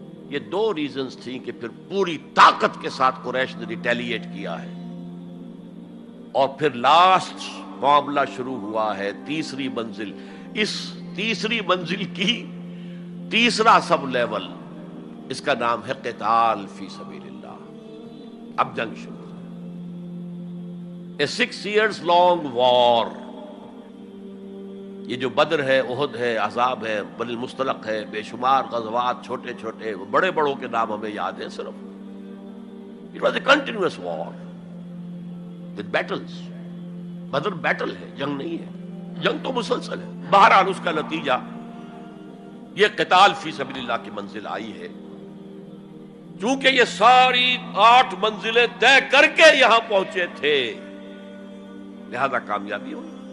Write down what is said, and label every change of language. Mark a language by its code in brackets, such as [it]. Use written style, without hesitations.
[ur] یہ 2 ریزنز تھیں کہ پھر پوری طاقت کے ساتھ قریش نے ریٹیلیٹ کیا ہے. اور پھر لاسٹ معاملہ شروع ہوا ہے، تیسری منزل. اس تیسری منزل کی تیسرا سب لیول، اس کا نام ہے قتال فی سبیل اللہ. اب جنگ شروع، [en] a 6 years long war. [ur] یہ جو بدر ہے، احد ہے، احزاب ہے، بنی المصطلق ہے، بے شمار غزوات، چھوٹے چھوٹے، بڑے بڑوں کے نام ہمیں یاد ہیں صرف. [en] It was a continuous war with battles. [ur] Badr battle ہے، جنگ نہیں ہے، جنگ تو مسلسل ہے. بہرحال اس کا نتیجہ یہ قتال فی سبیل اللہ کی منزل آئی ہے. چونکہ یہ ساری 8 منزلیں طے کر کے یہاں پہنچے تھے، لہذا کامیابی ہوئی.